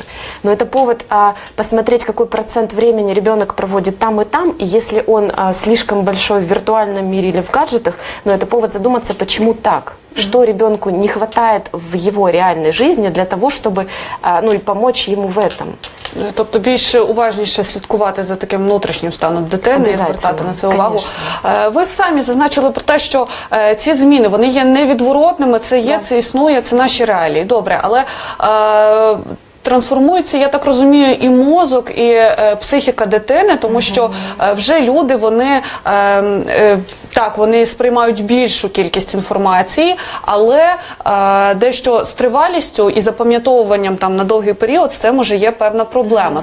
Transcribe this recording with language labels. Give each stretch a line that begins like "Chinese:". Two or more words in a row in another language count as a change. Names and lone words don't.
Russian: Но это повод посмотреть, какой процент времени ребенок проводит там, и если он слишком большой в виртуальном мире или в гаджетах, это повод задуматься, почему так. Что ребенку не хватает в его реальной жизни для того, чтобы и помочь ему в этом.
Ukrainian: Тобто більш уважніше слідкувати за таким внутрішнім станом дитини і звертати на це увагу.
Russian: Конечно.
Ukrainian: Ви самі зазначили про те, що ці зміни, вони є невідворотними, це є, це існує, це наші реалії. Добре, але трансформується, я так розумію, і мозок, і психіка дитини, тому що вже люди, вони сприймають більшу кількість інформації, але дещо з тривалістю і запам'ятовуванням на довгий період це може є певна проблема.